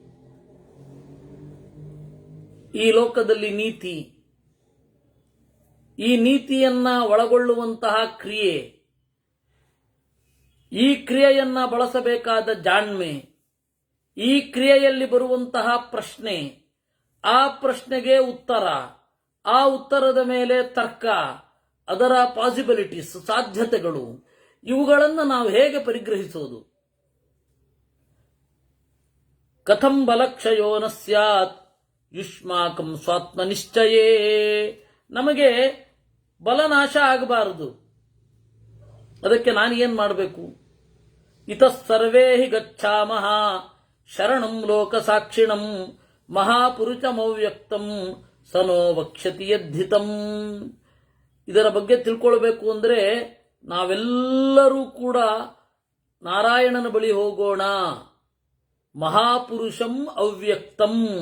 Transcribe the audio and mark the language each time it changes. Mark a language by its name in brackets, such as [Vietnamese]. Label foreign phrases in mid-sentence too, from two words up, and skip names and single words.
[Kannada] ಈ ಲೋಕದಲ್ಲಿ ನೀತಿ, ಈ ನೀತಿಯನ್ನ ಒಳಗೊಳ್ಳುವಂತಹ ಕ್ರಿಯೆ, ಈ ಕ್ರಿಯೆಯನ್ನ ಬಳಸಬೇಕಾದ ಜಾಣ್ಮೆ, ಈ ಕ್ರಿಯೆಯಲ್ಲಿ ಬರುವಂತಹ ಪ್ರಶ್ನೆ, ಆ ಪ್ರಶ್ನೆಗೆ ಉತ್ತರ, ಆ ಉತ್ತರದ ಮೇಲೆ ತರ್ಕ, ಅದರ ಪಾಸಿಬಿಲಿಟೀಸ್, ಸಾಧ್ಯತೆಗಳು, ಇವುಗಳನ್ನು ನಾವು ಹೇಗೆ ಪರಿಗ್ರಹಿಸೋದು? [Sanskrit] ಕಥಂ ಬಲಕ್ಷಯೋ ನ ಸ್ಯಾತ್ ಯುಷ್ಮಾಕಂ ಸ್ವಾತ್ಮ ನಿಶ್ಚಯೇ. [Kannada] ನಮಗೆ ಬಲನಾಶ ಆಗಬಾರದು, ಅದಕ್ಕೆ ನಾನು ಏನ್ ಮಾಡಬೇಕು? [Sanskrit] ಇತಃ ಸರ್ವೇ ಹಿ ಗಚ್ಛಾಮಃ ಶರಣಂ ಲೋಕ ಸಾಕ್ಷಿಣಂ ಮಹಾಪುರುಷಮವ್ಯಕ್ತಂ ಸನೋ ವಕ್ಷ್ಯತಿ ಯದ್ಧಿತಂ. [Kannada] ಇದರ ಬಗ್ಗೆ ತಿಳ್ಕೊಳ್ಬೇಕು ಅಂದ್ರೆ ನಾವೆಲ್ಲರೂ ಕೂಡ ನಾರಾಯಣನ ಬಳಿ ಹೋಗೋಣ. [Sanskrit] ಮಹಾಪುರುಷಂ ಅವ್ಯಕ್ತಂ.